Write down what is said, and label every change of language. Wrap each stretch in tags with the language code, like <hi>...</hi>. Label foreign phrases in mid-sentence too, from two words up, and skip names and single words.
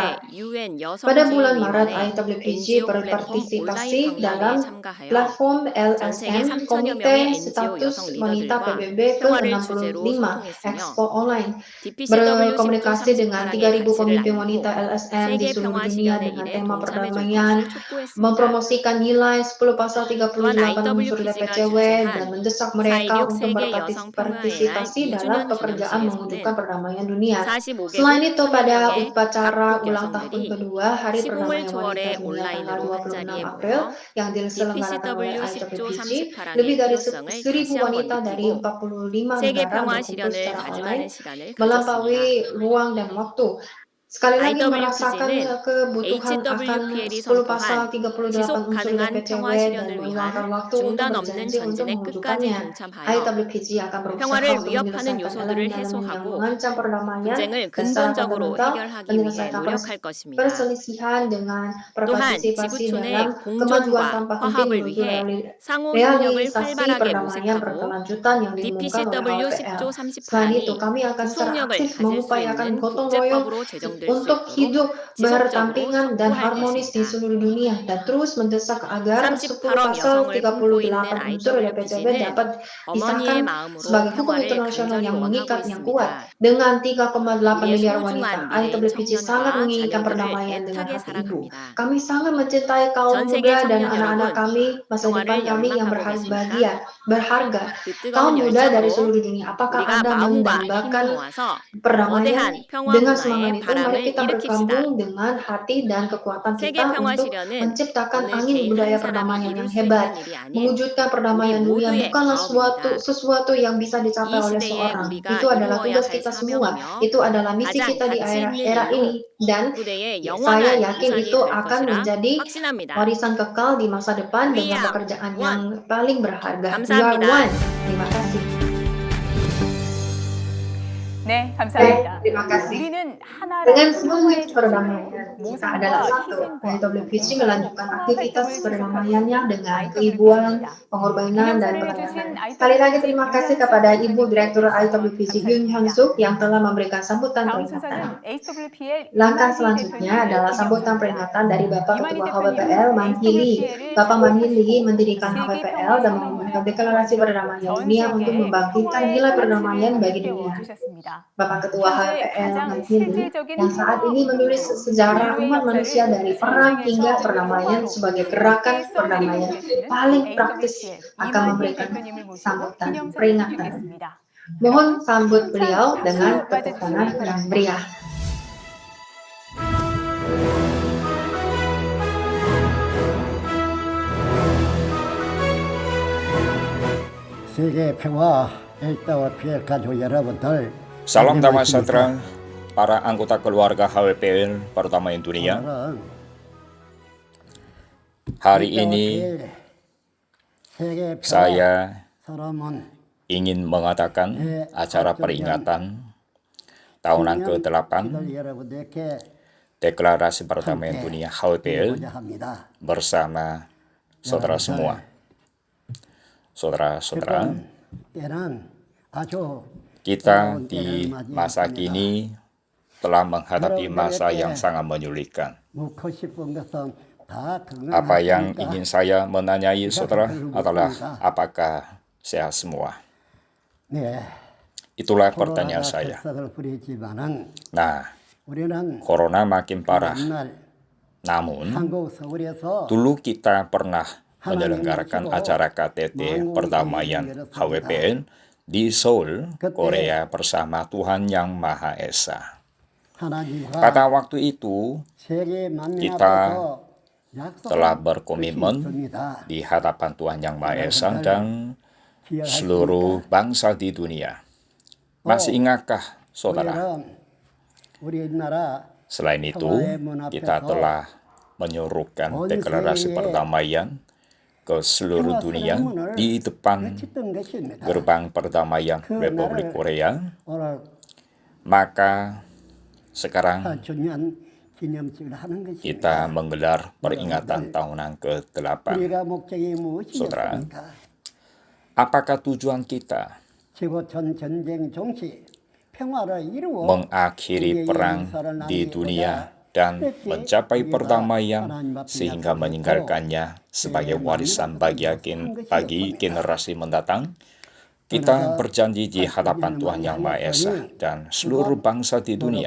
<id>Pada bulan Maret, IWPG berpartisipasi dalam platform LSM Komite Status Wanita PBB ke-65 Expo Online, berkomunikasi dengan 3.000 pemimpin wanita LSM di seluruh dunia dengan tema perdamaian, mempromosikan nilai 10 pasal 38 unsur DPCW, dan mendesak mereka untuk berpartisipasi dalam adalah</id> <ko>45주년</ko> <id>pekerjaan mewujudkan</id> <ko>기념식에서는</ko> <id>perdamaian dunia.</id> <ko>45개국</ko> <id>Selain itu, pada</id> <ko>1000명의</ko> <id>upacara</id> <ko>각국</ko> <id>ulang tahun</id> <ko>여성들이</ko> <id>kedua Hari</id> <ko>시국을</ko> <id>Perdamaian Wanita</id> <ko>초월해</ko> <id>Dunia tanggal</id> <ko>온라인으로 한</ko> <id>26</id> <ko>자리에</ko> <id>April</id> <ko>모여</ko> <id>yang diselenggarakan oleh</id> <ko>DPCW 10조</ko> <id>IWPG,</id> <ko>38항의</ko> <id>lebih dari</id> <ko>필요성을</ko> <id>1.000</id> <ko>다시 한번</ko> <id>wanita dari</id> <ko>느끼고</ko> <id>45</id> <ko>세계</ko> <id>negara</id> <ko>평화</ko> <id>berkumpul</id> <ko>실현을</ko> <id>secara 다짐하는 online</id> <ko>시간을 가졌습니다.</ko> <id>melampaui ruang dan waktu. Sekali lagi merasakan</id> <ko>IWPG는</ko> <id>kebutuhan akan</id> <ko>HWPL이</ko> <id>10 pasal</id> <ko>선포한</ko> <id>38</id> <ko>지속</ko> <id>unsur</id> <ko>가능한</ko> <id>DPCW</id> <ko>평화</ko> <id>dan</id> <ko>실현을</ko> <id>meluangkan</id> <ko>위한</ko> <id>waktu untuk</id> <ko>중단 없는</ko> <id>berjanji untuk</id> <ko>전진에 끝까지</ko> <id>mewujudkannya.</id> <ko>동참하여</ko> <id>IWPG akan berusaha</id> <ko>평화를</ko> <id>untuk</id> <ko>위협하는</ko> <id>menyelesaikan</id> <ko>요소들을</ko> <id>elemen-elemen yang</id> <ko>해소하고</ko> <id>mengancam perdamaian</id> <ko>분쟁을</ko> <id>dan secara</id> <ko>근본적으로</ko> <id>fundamental</id> <ko>해결하기 위해</ko> <id>menyelesaikan</id> <ko>노력할 것입니다.</ko> <id>perselisihan dengan</id> <ko>또한</ko> <id>berpartisipasi</id> <ko>지구촌의</ko> <id>dalam kemajuan</id> <ko>공존과</ko> <id>tanpa henti</id> <ko>화합을</ko> <id>menuju</id> <ko>위해 상호 협력을</ko> <id>realisasi</id> <ko>활발하게</ko> <id>perdamaian</id> <ko>모색하고</ko> <id>berkelanjutan yang diumumkan oleh</id> <ko>DPCW</ko> <id>HWPL.</id> <ko>10조</ko> <id>Selain itu,</id> <ko>38항이</ko> <id>kami akan secara</id> <ko>구속력을</ko> <id>aktif</id> <ko>가질 수</ko> <id>mengupayakan</id> <ko>있는</ko> <id>gotong royong</id> <ko>국제법으로 제정될 수</ko> <id>untuk</id> <ko>있도록</ko> <id>hidup</id> <ko>지속적으로</ko> <id>berdampingan dan</id> <ko>촉구할</ko> <id>harmonis di</id> <ko>것입니다.</ko> <id>seluruh dunia dan terus mendesak agar 10</id> <ko>38억</ko> <id>pasal</id> <ko>여성을 품고 있는</ko> <id>38 unsur DPCW</id> <ko>IWPG는</ko> <id>dapat</id> <ko>어머니의</ko> <id>disahkan</id> <ko>마음으로</ko> <id>sebagai hukum</id> <ko>평화를</ko> <id>internasional</id> <ko>간절히</ko> <id>yang</id> <ko>원하고</ko> <id>mengikat yang</id> <ko>있습니다.</ko> <id>kuat. Dengan 3,8</id> <ko>우리의</ko> <id>miliar</id> <ko>소중한</ko> <id>wanita,</id> <ko>미래인</ko> <id>IWPG sangat</id> <ko>청년과</ko> <id>menginginkan</id> <ko>자녀들을</ko> <id>perdamaian dengan</id> <ko>애타게</ko> <id>hati ibu.</id> <ko>사랑합니다.</ko> <id>Kami sangat mencintai kaum</id> <ko>전 세계</ko> <id>muda dan</id> <ko>청년</ko> <id>anak-anak</id> <ko>여러분,</ko> <id>kami, masa depan</id> <ko>평화를</ko> <id>kami yang</id> <ko>열망하고 계십니까?</ko> <id>berharga.</id> <ko>그</ko> <id>Kaum</id> <ko>뜨거운</ko> <id>muda dari</id> <ko>열정으로</ko> <id>seluruh dunia, apakah</id> <ko>우리가</ko> <id>Anda</id> <ko>마음과 힘을</ko> <id>mendambakan</id> <ko>모아서</ko> <id>perdamaian?</id> <ko>거대한 평화</ko> <id>Dengan semangat</id> <ko>문화의</ko> <id>itu, mari</id> <ko>바람을</ko> <id>kita</id> <ko>일으킵시다.</ko> <id>bergabung dengan hati dan kekuatan</id> <ko>세계</ko> <id>kita</id> <ko>평화</ko> <id>untuk</id> <ko>실현은</ko> <id>menciptakan</id> <ko>어느</ko> <id>angin</id> <ko>개인</ko> <id>budaya</id> <ko>한 사람이</ko> <id>perdamaian</id> <ko>이룰</ko> <id>yang</id> <ko>수</ko> <id>hebat.</id> <ko>있는 일이 아닌</ko> <id>Mewujudkan</id> <ko>우리</ko> <id>perdamaian dunia</id> <ko>모두의</ko> <id>bukanlah</id> <ko>과업입니다.</ko> <id>sesuatu yang bisa dicapai</id> <ko>이</ko> <id>oleh</id> <ko>시대에</ko> <id>seorang.</id> <ko>우리가</ko> <id>Itu adalah</id> <ko>이루어야</ko> <id>tugas</id> <ko>할</ko> <id>kita semua.</id> <ko>사명이며</ko> <id>Itu adalah misi</id> <ko>가장</ko> <id>kita di</id> <ko>가치 있는</ko> <id>era</id> <ko>일로</ko> <id>ini. Dan</id> <ko>후대에</ko> <id>saya</id> <ko>영원한</ko> <id>yakin</id> <ko>유산이</ko> <id>itu</id> <ko>될</ko> <id>akan</id> <ko>것이라</ko> <id>menjadi</id> <ko>확신합니다.</ko> <id>warisan kekal di masa depan</id> <en>We</en> <id>dengan</id> <en>are</en> <id>pekerjaan</id> <en>one.</en> <id>yang paling berharga.</id> <en>We are</en> <ko>감사합니다.</ko> <en>one.</en> <id>Terima kasih.</id> <ko>네, 감사합니다.</ko> <id>terima kasih.</id> <ko>우리는 하나라는</ko> <id>Dengan</id> <ko>평화의</ko> <id>semangat</id> <ko>중심으로</ko> <id>perdamaian, kita adalah</id> <ko>모성과</ko> <id>satu.</id> <ko>희생과</ko> <id>IWPG</id> <ko>인내로</ko> <id>melanjutkan</id> <ko>평화</ko> <id>aktivitas</id> <ko>활동을</ko> <id>perdamaiannya</id> <ko>지속하고</ko> <id>dengan</id> <ko>있는</ko> <id>keibuan,</id> <ko>IWPG입니다.</ko> <id>pengorbanan, dan</id> <ko>기념사를</ko> <id>pelayanan.</id> <ko>해주신</ko> <id>Sekali lagi</id> <ko>IWPG</ko> <id>terima kasih</id> <ko>윤현숙</ko> <id>kepada Ibu</id> <ko>대표님께</ko> <id>Direktur</id> <ko>다시 한번</ko> <id>IWPG Yoon</id> <ko>감사드립니다.</ko> <id>Hyun-suk yang telah memberikan sambutan</id> <ko>다음</ko> <id>peringatan.</id> <ko>순서는 HWPL</ko> <id>Langkah</id> <ko>이만희</ko> <id>selanjutnya</id> <ko>대표님의</ko> <id>adalah sambutan</id> <ko>기념사입니다.</ko> <id>peringatan dari Bapak</id> <ko>이만희</ko> <id>Ketua</id> <ko>대표님은</ko> <id>HWPL Man Hee-lee.</id> <ko>HWPL을</ko> <id>Bapak Man Hee-lee</id> <ko>창립하시고</ko> <id>mendirikan</id> <ko>세계</ko> <id>HWPL</id> <ko>평화</ko> <id>dan</id> <ko>선언문을</ko> <id>mengumumkan deklarasi perdamaian</id> <ko>전</ko> <id>dunia untuk</id> <ko>세계에</ko> <id>membangkitkan</id> <ko>평화의</ko> <id>nilai</id> <ko>가치를</ko> <id>perdamaian bagi</id> <ko>일깨워</ko> <id>dunia.</id> <ko>주셨습니다.</ko> <id>Bapak Ketua</id> <ko>현재</ko> <id>HWPL</id> <ko>가장</ko> <id>Man Hee-lee</id> <ko>실질적인</ko> <id>yang saat</id> <ko>평화</ko> <id>ini menulis</id> <ko>운동으로</ko> <id>sejarah</id> <ko>인류의</ko> <id>umat manusia</id> <ko>역사를</ko> <id>dari perang hingga</id> <ko>전쟁에서</ko> <id>perdamaian</id> <ko>평화로</ko> <id>sebagai</id> <ko>새롭게</ko> <id>gerakan</id> <ko>써내리고</ko> <id>perdamaian</id> <ko>계시는</ko> <id>paling praktis</id> <ko>HWPL</ko> <id>akan</id> <ko>이만희</ko> <id>memberikan</id> <ko>대표님을 모시고</ko> <id>sambutan</id> <ko>기념사를</ko> <id>peringatan.</id> <ko>드리겠습니다.</ko> <id>Mohon</id> <ko>여러분,</ko> <id>sambut</id> <ko>힘찬</ko> <id>beliau dengan</id> <ko>박수로</ko> <id>tepuk tangan</id> <ko>맞아주시기</ko> <id>yang</id> <ko>바랍니다.</ko> <id>meriah.</id> <ko>세계 평화 HWPL 가족 여러분들,</ko> <id>Salam damai</id> <ko>안녕하십니까?</ko> <id>sejahtera para anggota keluarga HWPL Perdamaian Dunia.</id> <ko>오늘은</ko> <id>Hari ini</id> <ko>HWPL 세계 평화</ko> <id>saya</id> <ko>선언문</ko> <id>ingin mengadakan acara peringatan tahunan ke-8</id> <ko>기들 여러분들께</ko> <id>Deklarasi Perdamaian Dunia HWPL</id> <ko>드리고자 합니다.</ko> <id>bersama saudara semua. Saudara-saudara,</id> <ko>때는 아주</ko> <id>kita di masa kini telah menghadapi masa yang sangat menyulitkan.</id> <ko>묻고 싶은 것은 다</ko> <id>Apa yang</id> <ko>건강하십니까?</ko> <id>ingin saya menanyai saudara adalah apakah sehat semua?</id> <ko>네,</ko> <id>Itulah pertanyaan saya.</id> <ko>격석을 부리지만은</ko> <id>Nah,</id> <ko>우리는</ko> <id>corona makin parah.</id> <ko>옛날</ko> <id>Namun,</id> <ko>한국 서울에서</ko> <id>dulu kita pernah menyelenggarakan acara KTT Perdamaian HWPL di Seoul, Korea bersama Tuhan Yang Maha Esa.</id> <ko>하나님과</ko> <id>Pada waktu itu,</id> <ko>세계 만민</ko> <id>kita</id> <ko>앞에서 약속한</ko> <id>telah</id> <ko>것이</ko> <id>berkomitmen</id> <ko>있습니다.</ko> <id>di hadapan Tuhan Yang Maha Esa dan</id> <ko>기억하십니까?</ko> <id>seluruh bangsa di dunia. Masih ingatkah, saudara?</id> <ko>우리는 우리나라</ko> <id>Selain itu, kita telah menyuruhkan deklarasi perdamaian ke seluruh dunia di depan</id> <ko>외쳤던 것입니다.</ko> <id>gerbang perdamaian Republik Korea.</id> <ko>오늘</ko> <id>Maka sekarang</id> <ko>4주년 기념식을 하는 것입니다.</ko> <id>kita menggelar peringatan tahunan ke-8.</id> <ko>우리가 목적이 사우드라. 무엇이겠습니까?</ko> <id>Apakah tujuan kita</id> <ko>지구촌 전쟁 종시 평화를 이루어</ko> <id>mengakhiri perang di dunia dan mencapai perdamaian sehingga meninggalkannya sebagai warisan bagi generasi mendatang? Kita berjanji di hadapan Tuhan Yang Maha Esa dan seluruh bangsa di dunia.</id>